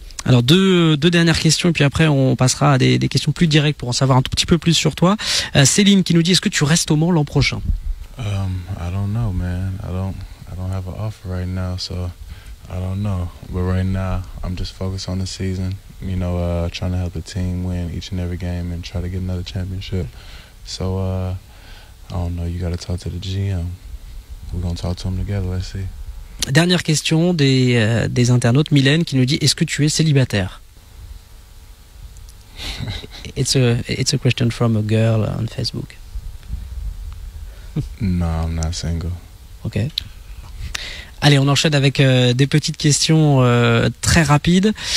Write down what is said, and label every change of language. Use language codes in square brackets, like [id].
[fr] Alors deux dernières questions et puis après on passera à des questions plus directes pour en savoir un tout petit peu plus sur toi. Céline qui nous dit, est-ce que tu restes au Mans l'an prochain? [en] I don't know, man. I don't have an offer right now, so I don't know. But right now, I'm just focused on the season. You know, trying to help the team win each and every game and try to get another championship. So I don't know. You got to talk to the GM. We're gonna talk to him together. Let's see. [fr] Dernière question des internautes. Mylène qui nous dit, est-ce que tu es célibataire? [en] It's a question from a girl on Facebook. No, I'm not single. Ok. [fr] Allez, on enchaîne avec des petites questions très rapides.